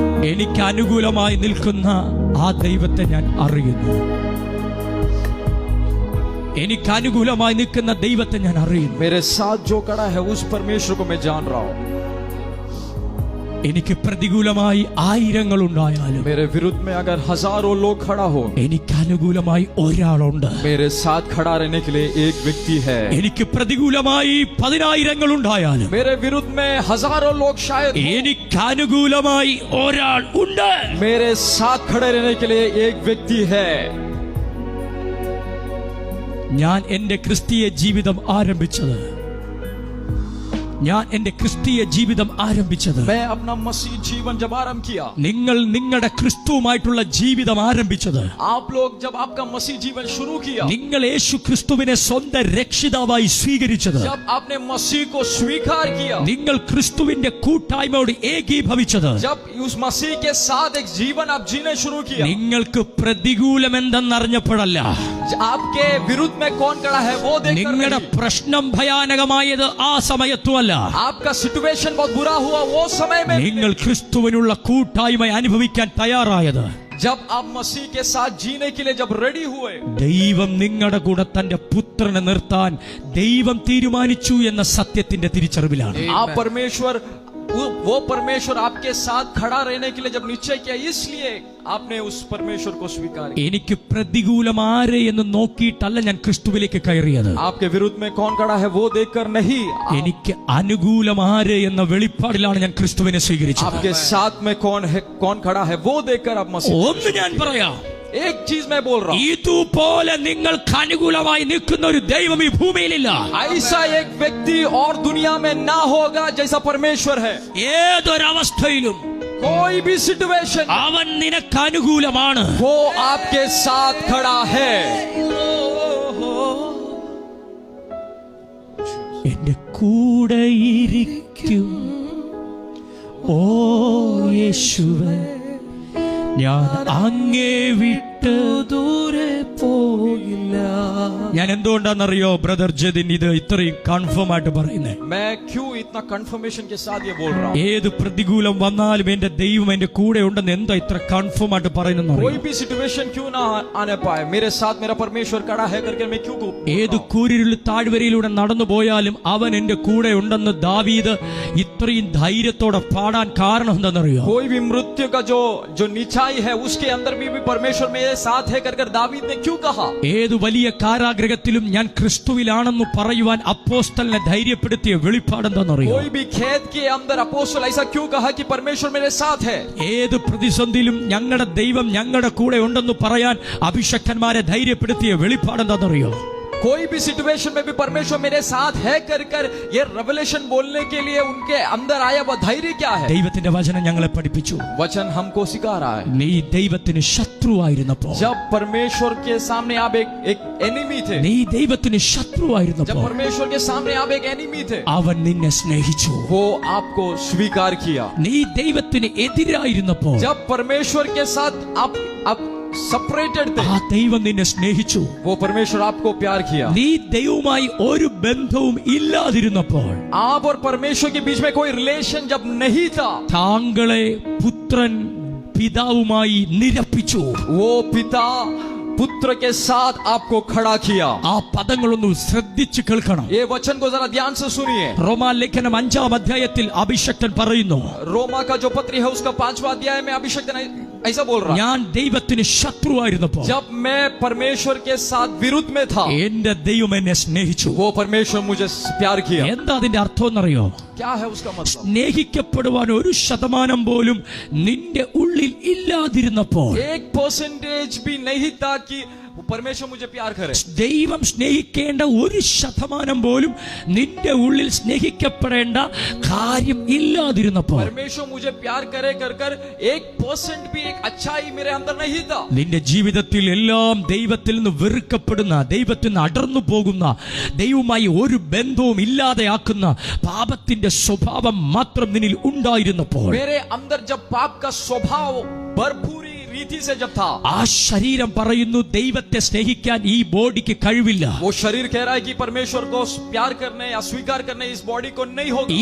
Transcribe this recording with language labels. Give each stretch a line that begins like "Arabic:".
Malayalam: എനിക്ക് അനുകൂലമായി നിൽക്കുന്ന ആ ദൈവത്തെ ഞാൻ അറിയുന്നു. എനിക്ക് അനുകൂലമായി നിൽക്കുന്ന ദൈവത്തെ ഞാൻ അറിയുന്നു.
Hindi: मेरे साथ जो खड़ा है उस परमेश्वर को मैं जान रहा हूँ.
Malayalam: എനിക്ക് പ്രതികൂലമായി ആയിരങ്ങൾ ഉണ്ടായാലും
Hindi: मेरे विरुद्ध में अगर हजारों लोग खड़ा हो,
Malayalam: എനിക്ക് അനുകൂലമായി ഒരാളുണ്ട്.
Hindi: मेरे साथ खड़ा रहने के लिए एक व्यक्ति है.
Malayalam: എനിക്ക് പ്രതികൂലമായി 10,000 ഉണ്ടായാലും
Hindi: मेरे विरुद्ध में हजारों लोग शायद,
Malayalam: എനിക്ക് അനുകൂലമായി ഒരാൾ ഉണ്ട്.
Hindi: मेरे साथ खड़े रहने के लिए एक व्यक्ति है.
Malayalam: ഞാൻ എൻ്റെ ക്രിസ്തീയ ജീവിതം ആരംഭിച്ചത്
Hindi: मैं अपना मसीह जीवन जब आरंभ किया,
Malayalam: നിങ്ങൾ നിങ്ങളുടെ ക്രിസ്തുവുമായിട്ടുള്ള ജീവിതം ആരംഭിച്ചത്,
Hindi: आप लोग जब आपका मसीह जीवन शुरू किया,
Malayalam: നിങ്ങൾ യേശു ക്രിസ്തുവിനെ സ്വന്തം രക്ഷിതാവായി സ്വീകരിച്ചത്,
Hindi: जब आपने मसीह को स्वीकार किया,
Malayalam: നിങ്ങൾ ക്രിസ്തുവിന്റെ കൂട്ടായ്മയോട് ഏകീഭവിച്ചത്,
Hindi: जब उस मसीह के साथ एक जीवन आप जीने शुरू किया,
Malayalam: നിങ്ങൾക്ക് പ്രതികൂലം എന്തെന്നറിഞ്ഞപ്പോഴല്ല,
Hindi: आपके विरुद्ध में कौन खड़ा है वो देखकर
Malayalam: നിങ്ങളുടെ
Hindi: नहीं।
Malayalam: പ്രശ്നം ഭയാനകമായത് ആ സമയത്തുമല്ല,
Hindi: आपका सिचुएशन बहुत बुरा हुआ वो समय में
Malayalam: നിങ്ങൾ ക്രിസ്തുവിനുള്ള കൂട്ടായ്മ അനുഭവിക്കാൻ തയ്യാറായത്
Hindi: जब आप मसीह के साथ जीने के लिए जब रेडी हुए,
Malayalam: ദൈവം നിങ്ങളുടെ കൂടെ തന്റെ പുത്രനെ നിർത്താൻ ദൈവം തീരുമാനിച്ചു എന്ന സത്യത്തിന്റെ തിരിച്ചറിവിലാണ്.
Hindi: आप परमेश्वर वो परमेश्वर आपके साथ खड़ा रहने के लिए जब निश्चय किया, इसलिए आपने उस परमेश्वर को स्वीकार किया।
Malayalam: എനിക്ക് പ്രതികൂലം ആരെ എന്ന് നോക്കിയിട്ടല്ല ഞാൻ ക്രിസ്തുവിലേക്ക് കയറിയത്,
Hindi: आपके विरुद्ध में कौन खड़ा है वो देखकर नहीं,
Malayalam: എനിക്ക് അനുകൂലം ആരെ എന്ന വെളിപ്പാടിലാണ് ഞാൻ ക്രിസ്തുവിനെ സ്വീകരിച്ചത്.
Hindi: आपके साथ में कौन खड़ा है वो देखकर आप मसीह।
Malayalam: ഒന്ന് ഞാൻ പറയാം,
Hindi: एक चीज मैं बोल रहा हूँ,
Malayalam: ഇതുപോലെ നിങ്ങൾക്ക് അനുകൂലമായി നിൽക്കുന്ന ഒരു ദൈവം ഈ ഭൂമിയിലില്ല.
Hindi: ऐसा एक व्यक्ति और दुनिया में ना होगा जैसा परमेश्वर है।
Malayalam: ഏതൊരവസ്ഥയിലും
Hindi: कोई भी सिचुएशन
Malayalam: അവൻ നിനക്ക് അനുകൂലമാണ്.
Hindi: वो आपके साथ खड़ा है।
Malayalam: എന്റെ കൂടെ ഇരിക്കും ഓ യേശുവേ, ഞാൻ അങ്ങേ വിട്ട് ദൂരെ പോകില്ല. ഞാൻ എന്തുകൊണ്ടാണെന്നറിയോ ബ്രദർ ജതിൻ ഇത് ഇത്രയും കൺഫേം ആയിട്ട് പറയുന്നത്?
Hindi: मैं क्यों इतना कंफर्मेशन के साथ ये बोल रहा हूँ?
Malayalam: ഏത് പ്രതികൂലം വന്നാലും എന്റെ ദൈവം എന്റെ കൂടെ ഉണ്ടെന്ന് എന്താ ഇത്ര കൺഫേം ആയിട്ട് പറയുന്നത്?
Hindi: कोई भी सिचुएशन क्यों ना आने पाए, मेरे साथ मेरा परमेश्वर खड़ा है करके मैं क्यों
Malayalam: ഏത് കൂരിരുൾ താഴ്വരയിലൂടെ നടന്നു പോയാലും അവൻ എന്റെ കൂടെ ഉണ്ടെന്ന് ദാവീദ് ഇത്രയും ധൈര്യത്തോടെ പാടാൻ കാരണം എന്താണെന്നറിയോ?
Hindi: कोई भी मृत्यु का जो निचाई है उसके अंदर भी परमेश्वर मेरे साथ है कर दावीद ने क्यों कहा?
Malayalam: ഏത് വലിയ കാരാഗ്രഹത്തിലും ഞാൻ ക്രിസ്തുവിലാണെന്ന് പറയുവാൻ അപ്പോസ്തലനെ ധൈര്യപ്പെടുത്തിയ വെളിപ്പാടെന്താണെന്നറിയോ?
Hindi: कोई भी खेत के अंदर अपोस्तल ऐसा क्यों कहा कि परमेश्वर मेरे साथ है?
Malayalam: ഏത് പ്രതിസന്ധിയിലും ഞങ്ങളുടെ ദൈവം ഞങ്ങളുടെ കൂടെ ഉണ്ടെന്ന് പറയാൻ അഭിഷക്തന്മാരെ ധൈര്യപ്പെടുത്തിയ വെളിപ്പാടെന്താണെന്നറിയോ?
Hindi: कोई भी सिचुएशन में भी परमेश्वर मेरे साथ है कर ये रेवलेशन बोलने के लिए उनके अंदर आया वो धैर्य क्या है?
Malayalam: ദൈവത്തിന്റെ വചനം ഞങ്ങളെ പഠിപ്പിച്ചു,
Hindi: वचन हमको सिखा रहा है,
Malayalam: നീ ദൈവത്തിന് ശത്രുവായിരുന്നപ്പോൾ,
Hindi: जब परमेश्वर के सामने आप एक एनिमी थे,
Malayalam: നീ ദൈവത്തിന്
Hindi: जब
Malayalam: ശത്രുവായിരുന്നപ്പോൾ
Hindi: परमेश्वर के सामने आप एक एनिमी थे,
Malayalam: അവൻ നിന്നെ സ്നേഹിച്ചു.
Hindi: वो आपको स्वीकार किया।
Malayalam: നീ ദൈവത്തിന് എതിരായിരുന്നപ്പോൾ
Hindi: जब परमेश्वर के साथ आप सेपरेटेड थे,
Malayalam: ആ ദൈവം നിന്നെ സ്നേഹിച്ചു.
Hindi: वो परमेश्वर आपको प्यार किया।
Malayalam: നീ ദൈവവുമായി ഒരു ബന്ധവും ഇല്ലാതിരുന്നപ്പോൾ,
Hindi: आप और परमेश्वर के बीच में कोई रिलेशन जब नहीं था,
Malayalam: താങ്കളെ പുത്രൻ പിതാവുമായി നിരപ്പിച്ചു.
Hindi: वो पिता पुत्र के साथ आपको खड़ा किया।
Malayalam: ആ പദങ്ങളൊന്ന് ശ്രദ്ധിച്ചു കേൾക്കണം.
Hindi: ये वचन को जरा ध्यान से सुनिए।
Malayalam: റോമാലേഖനം 5-ാം അധ്യായത്തിൽ അഭിഷക്തൻ പറയുന്നു,
Hindi: रोमा का जो पत्री है उसका 5वां अध्याय में अभिषेक ऐसा बोल रहा है,
Malayalam: ഞാൻ ദൈവത്തിന് ശത്രുവായിരുന്നപ്പോൾ
Hindi: जब मैं परमेश्वर के साथ विरुद्ध में था,
Malayalam: എന്റെ ദൈവം എന്നെ സ്നേഹിച്ചു.
Hindi: वो परमेश्वर मुझे प्यार किया।
Malayalam: എന്താ അതിന്റെ അർത്ഥം എന്നറിയോ?
Hindi: क्या है उसका मतलब?
Malayalam: സ്നേഹിക്കപ്പെടുവാൻ 1% പോലും നിന്റെ ഉള്ളിൽ ഇല്ലാതിരുന്നപ്പോൾ,
Hindi: 1% भी नहीं था कि परमेश्वर मुझे प्यार करे।
Malayalam: ദൈവം സ്നേഹിക്കേണ്ട 1% പോലും നിന്റെ ഉള്ളിൽ സ്നേഹിക്കപ്പെടേണ്ട കാര്യം ഇല്ലാതിരുന്നപ്പോൾ,
Hindi: परमेश्वर मुझे प्यार करे कर 1% भी एक अच्छाई मेरे अंदर नहीं था।
Malayalam: നിന്റെ ജീവിതത്തിൽ എല്ലാം ദൈവത്തിൽ നിന്ന് വെറുക്കപ്പെടുന്ന, ദൈവത്തിൽ നിന്ന് അടർന്നു പോകുന്ന, ദൈവവുമായി ഒരു ബന്ധവും ഇല്ലാതെയാക്കുന്ന പാപത്തിന്റെ സ്വഭാവം മാത്രം നിന്നിൽ ഉണ്ടായിരുന്നപ്പോൾ,
Hindi: मेरे अंदर जब पाप का स्वभाव भरपूरी रीति से जब था,
Malayalam: ആ ശരീരം പറയുന്നു ദൈവത്തെ സ്നേഹിക്കാൻ ഈ ബോഡിക്ക് കഴിവില്ല.
Hindi: वो शरीर कह रहा है कि परमेश्वर को प्यार करने या स्वीकार करने इस बॉडी को नहीं होगा।